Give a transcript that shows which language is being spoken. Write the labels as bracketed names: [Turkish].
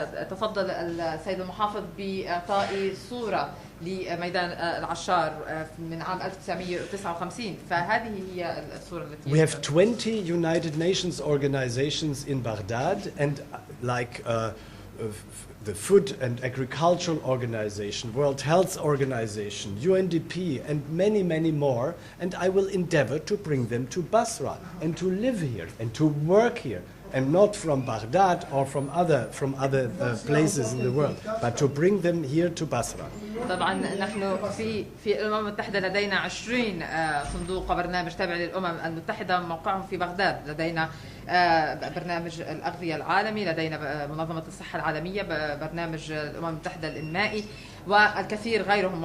[Arabic] تفضل السيد المحافظ بإعطاء صورة لميدان العشار من عام 1959، فهذه هي الصورة التي [English] We have 20 United Nations organizations in Baghdad, and like the Food and Agricultural Organization, World Health Organization, UNDP, and many, many more. And I will endeavor to bring them to Basra and to live here and to work here, and not from Baghdad or from other places in the world, but to bring them here to Basra. [Arabic] طبعا نحن في الامم المتحده لدينا 20 صندوق وبرنامج تابع للامم المتحده موقعهم في بغداد. لدينا برنامج الاغذيه العالمي، لدينا منظمه الصحه العالميه، برنامج الامم المتحده الانمائي والكثير غيرهم.